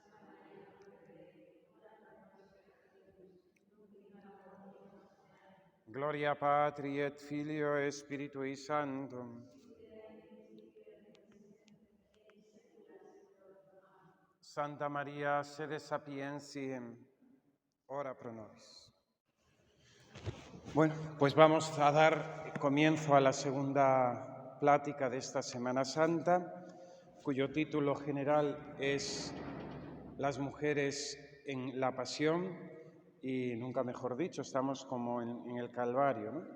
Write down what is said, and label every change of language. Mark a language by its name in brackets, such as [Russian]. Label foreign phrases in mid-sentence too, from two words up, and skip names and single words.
[Latin] Gloria Patri et Filio et Spiritui Sanctum. Santa Maria, sede sapientiae, ora pro nobis. [Spanish] Bueno, pues vamos a dar comienzo a la segunda plática de esta Semana Santa, cuyo título general es Las mujeres en la pasión, y nunca mejor dicho, estamos como en el Calvario, ¿no?